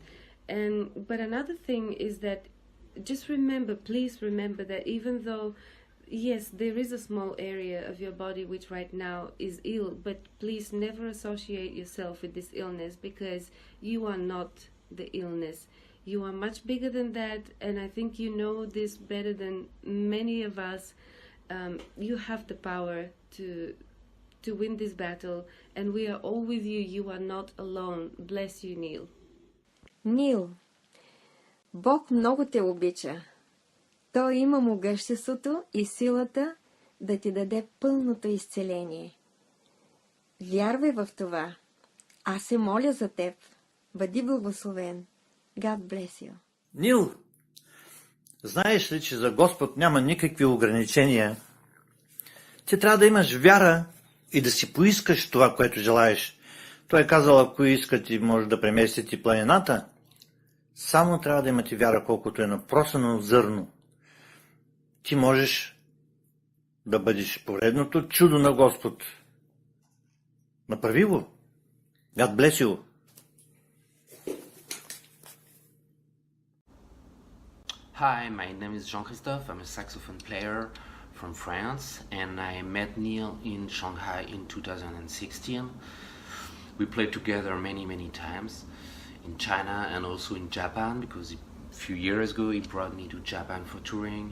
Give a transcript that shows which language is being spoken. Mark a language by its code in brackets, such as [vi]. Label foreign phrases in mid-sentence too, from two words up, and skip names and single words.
[en] But another thing is that just remember, please remember that even though, yes, there is a small area of your body which right now is ill, but please never associate yourself with this illness, because you are not the illness. You are much bigger than that, and I think you know this better than many of us. You have the power to win this battle, and we are all with you. You are not alone. Bless you, Neil. [bg] Нил, Бог много те обича. Той има могъществото и силата да ти даде пълното изцеление. Вярвай в това. Аз се моля за теб. Бъди благословен. [en] God bless you. [bg] Нил, знаеш ли, че за Господ няма никакви ограничения? Ти трябва да имаш вяра и да си поискаш това, което желаеш. Той е казал, ако искате, може да преместите планината. Само трябва да имате вяра, колкото е напросено зърно. Ти можеш да бъдеш поредното чудо на Господ. Направи го. [en] God bless you. Hi, my name is Jean-Christophe. I'm a saxophone player from France, and I met Neil in Shanghai in 2016. We played together many times in China and also in Japan, because a few years ago he brought me to Japan for touring.